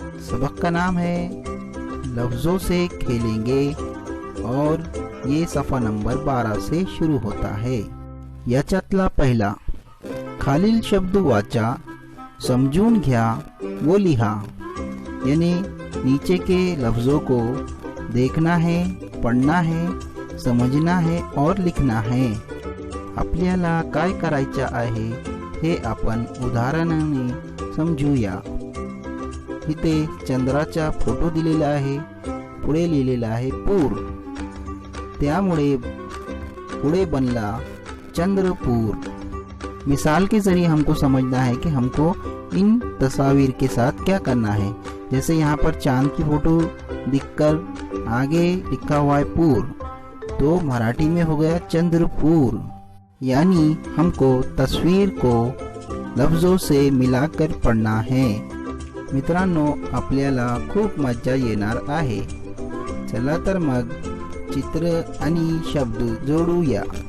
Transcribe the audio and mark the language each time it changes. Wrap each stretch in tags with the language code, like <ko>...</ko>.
<hi>सबक का नाम है लफ्ज़ों से खेलेंगे और ये सफ़ा नंबर 12 से शुरू होता है।</hi> <mr>याच्यातला पहिला, खालील शब्द वाचा, समझून घ्या वो लिहा।</mr> <hi>यानी नीचे के लफ्ज़ों को देखना है, पढ़ना है, समझना है और लिखना है।</hi> <mr>आपल्याला काय करायचे आहे हे आपण उदाहरणाने समजूया। इथे चंद्राचा फोटो दिलेला आहे, पुढे लिहिलेला आहे पूर, त्यामुळे पुढे बनला चंद्रपुर।</mr> <hi>मिसाल के जरिए हमको समझना है कि हमको इन तस्वीर के साथ क्या करना है। जैसे यहाँ पर चांद की फोटो दिखकर आगे लिखा हुआ है पूर, तो मराठी में हो गया चंद्रपुर। यानी हमको तस्वीर को लफ्ज़ों से मिलाकर पढ़ना है।</hi> <mr>मित्रांनो, आपल्याला खूप मजा येणार आहे। चला तर मग चित्र आणि शब्द जोडूया।</mr>